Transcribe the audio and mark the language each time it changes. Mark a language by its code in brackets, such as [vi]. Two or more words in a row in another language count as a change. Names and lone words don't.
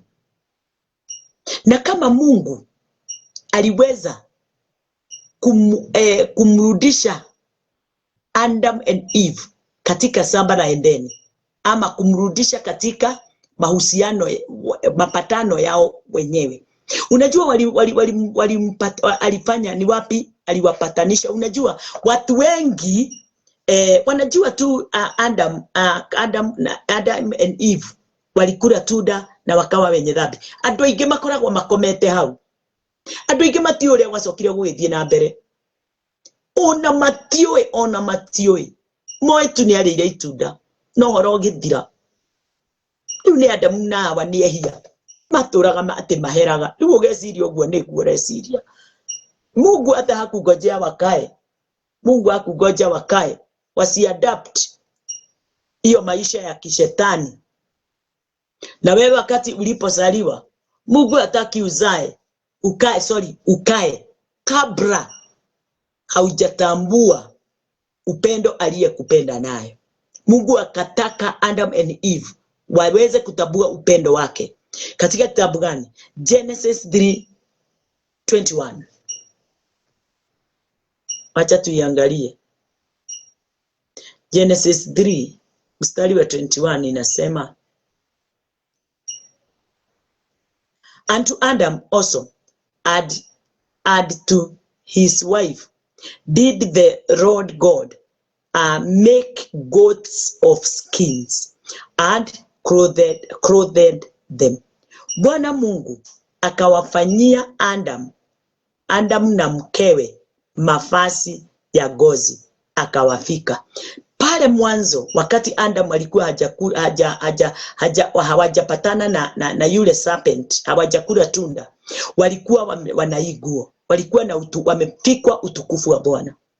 [sw] Na kama Mungu aliweza kumrudisha Adam and Eve katika shamba la Edeni, ama kumrudisha katika mahusiano, mapatano yao wenyewe. Unajua alifanya ni wapi aliwapatanisha? Unajua watu wengi wanajua tu Adam and Eve walikula tunda na wakawa wenye dhambi. [ki] Andu aingi makoragwo makomete hau. Andu aingi matiore wacokire gwithie na mbere. Ona matioi moetu ni arĩire itunda no horo githira. Riu ni Adamu na Hawa ni ehia matũraga ati maheraga. Riu ugeciria uguo niguo reciria. [sw] Mungu hata hakungojea wakae. Mungu hakungoja wakae wasiadapt hiyo maisha ya kishetani. Na wewe wakati ulipozaliwa, Mungu hataki ukae kabla haujatambua upendo aliyekupenda nayo. Mungu akataka Adam and Eve waweze kutambua upendo wake. Katika kitabu gani? Genesis 3:21. Acha tuiangalie. Genesis 3 mstari wa 21 inasema, [en] and to Adam also add to his wife did the Lord God make goats of skins and clothed them. [sw] Bwana Mungu akawafanyia Adam na mkewe mavazi ya ngozi akawafika. Pale mwanzo wakati Adam alikuwa hawajapatana na yule serpent, hawajakula tunda, walikuwa wanaiguo, walikuwa na wamefikwa utukufu wa Bwana.